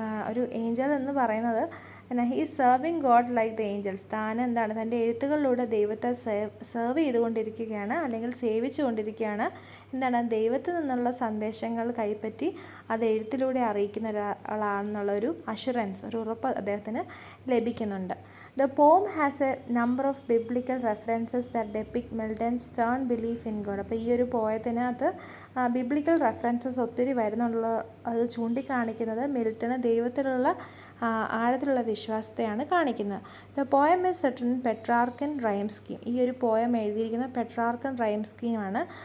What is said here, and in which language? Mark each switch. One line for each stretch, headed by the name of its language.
Malayalam: ഒരു ഏഞ്ചൽ എന്ന് പറയുന്നത്
English: He is serving God like the angels.
Malayalam: താൻ തൻ്റെ എഴുത്തുകളിലൂടെ ദൈവത്തെ സെർവ് ചെയ്തുകൊണ്ടിരിക്കുകയാണ്, അല്ലെങ്കിൽ സേവിച്ചു കൊണ്ടിരിക്കുകയാണ്. ദൈവത്തിൽ നിന്നുള്ള സന്ദേശങ്ങൾ കൈപ്പറ്റി അത് എഴുത്തിലൂടെ അറിയിക്കുന്ന ഒരാളാണെന്നുള്ളൊരു അഷുറൻസ്, ഒരു ഉറപ്പ് അദ്ദേഹത്തിന് ലഭിക്കുന്നുണ്ട്.
English: The poem has a number of biblical references that depict Milton's stern belief in God.
Malayalam: അപ്പോൾ ഈ ഒരു പോയത്തിനകത്ത് ബിബ്ലിക്കൽ റെഫറൻസസ് ഒത്തിരി വരുന്നുള്ള അത് ചൂണ്ടിക്കാണിക്കുന്നത് മിൽട്ടന് ദൈവത്തിലുള്ള ആഴത്തിലുള്ള വിശ്വാസത്തെയാണ് കാണിക്കുന്നത്.
English: The poem is written in Petrarchan rhyme scheme.
Malayalam: ഈ ഒരു പോയം എഴുതിയിരിക്കുന്ന പെട്രാർക്കൻ റൈം സ്കീമാണ്.